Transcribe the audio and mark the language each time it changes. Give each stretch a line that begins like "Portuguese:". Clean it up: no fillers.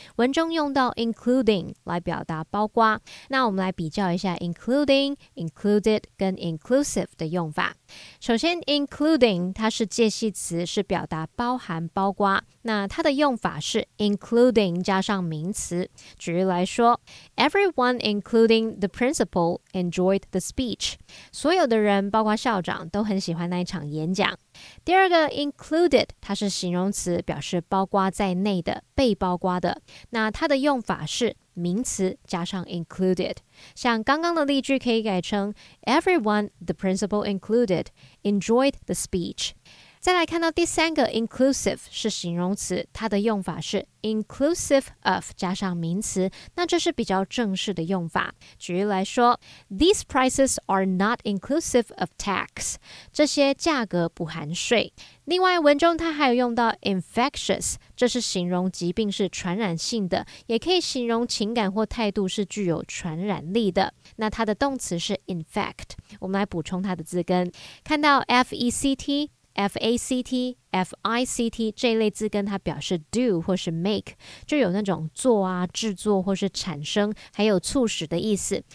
Chinese: 文中用到 including 来表达包括，那我们来比较一下 including、included 跟 inclusive 的用法。首先 including 它是介系词，是表达包含包括，那它的用法是 including 加上名词。举例来说
English: Everyone including the principal enjoyed the speech.
Chinese: 所有的人包括校长都很喜欢那一场演讲。第二个 included 它是形容词，表示包括在内的，被包括的。那它的用法是名词加上 included。像刚刚的例句可以改成
English: Everyone, the principal included, enjoyed the speech。
Chinese: 再来看到第三个 inclusive 是形容词，它的用法是 inclusive of 加上名词，那这是比较正式的用法。举例来说
English: These prices are not inclusive of tax.
Chinese: 这些价格不含税。另外文中它还有用到 infectious， 这是形容疾病是传染性的，也可以形容情感或态度是具有传染力的。那它的动词是 infect。我们来补充它的字根，看到 FECT、FACT、FICT 这一类字根，它表示 do 或是 make， 就有那种做啊、制作或是产生，还有促使的意思。